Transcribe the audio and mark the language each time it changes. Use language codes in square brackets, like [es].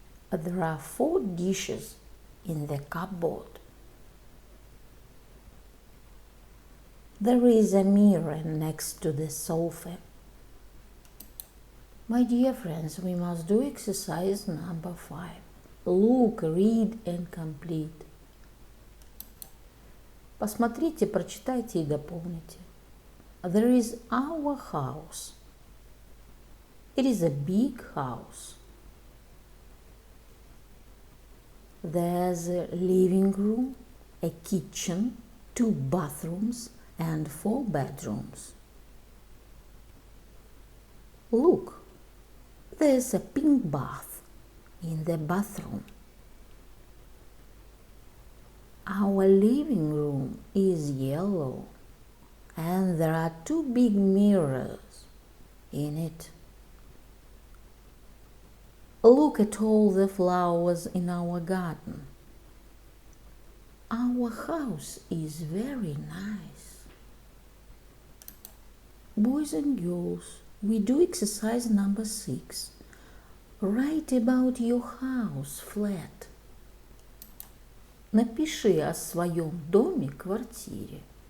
[en] There are 4 dishes in the cupboard. There is a mirror next to the sofa. My dear friends, we must do exercise number 5. Look, read and complete. [ru] Посмотрите, прочитайте и дополните. [en] There is our house. It is a big house. There's a living room, a kitchen, 2 bathrooms, and 4 bedrooms. Look, there's a pink bath in the bathroom. Our living room is yellow, and there are 2 big mirrors in it. Look at all the flowers in our garden. Our house is very nice. Boys and girls, we do exercise number 6. Write about your house flat. [ru] Напиши о своем доме, квартире.